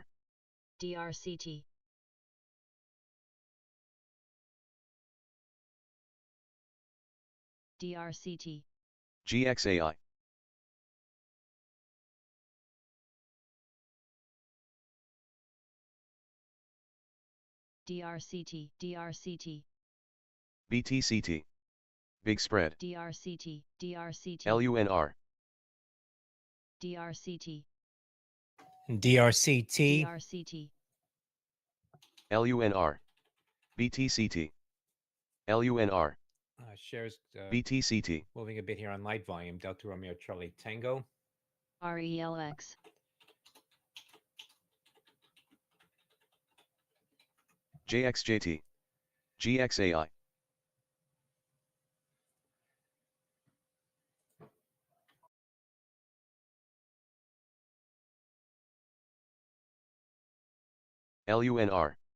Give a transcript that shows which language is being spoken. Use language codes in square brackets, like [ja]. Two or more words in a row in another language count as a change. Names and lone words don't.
[en] DRCT, DRCT, GXAI, DRCT, DRCT, BTCT, Big Spread, DRCT, DRCT, LUNR, DRCT, DRCT, DRCT, LUNR, BTCT, LUNR, shares BTCT, moving a bit here on light volume. Delta Romeo Charlie Tango, RELX, JXJT, GXAI, LUNR,